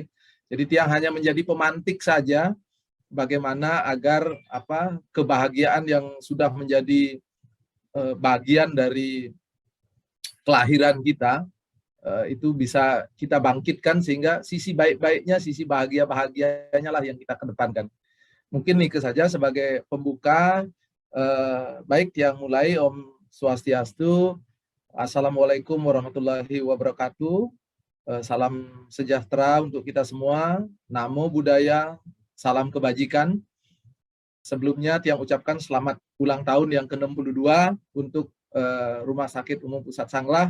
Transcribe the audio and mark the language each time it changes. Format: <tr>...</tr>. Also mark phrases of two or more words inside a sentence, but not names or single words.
<id>Jadi tiang hanya menjadi pemantik saja bagaimana agar kebahagiaan yang sudah menjadi bagian dari kelahiran kita itu bisa kita bangkitkan, sehingga sisi baik-baiknya, sisi bahagia-bahagianya lah yang kita kedepankan. Mungkin itu saja sebagai pembuka. Baik, tiang mulai.</id> <ban>Om Swastiastu.</ban> <ar>السلام عليكم ورحمة الله وبركاته.</ar> <id>Salam sejahtera untuk kita semua.</id> <pi>Namo Buddhaya,</pi> <id>salam kebajikan. Sebelumnya tiang ucapkan selamat ulang tahun yang ke-62 untuk Rumah Sakit Umum Pusat Sanglah.</id>